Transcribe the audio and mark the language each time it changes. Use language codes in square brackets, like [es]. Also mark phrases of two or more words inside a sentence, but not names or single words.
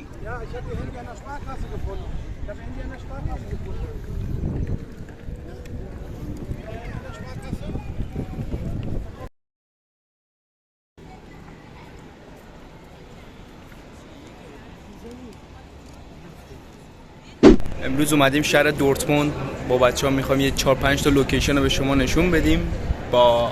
[de] ich habe ihr Handy an der Sparkasse gefunden. Ich habe ihr Handy an der Sparkasse gefunden. An der Sparkasse? [fa] امروز اومدیم شهر دورتموند با بچه‌ها می‌خوایم یه 4-5 تا لوکیشن رو به شما نشون بدیم با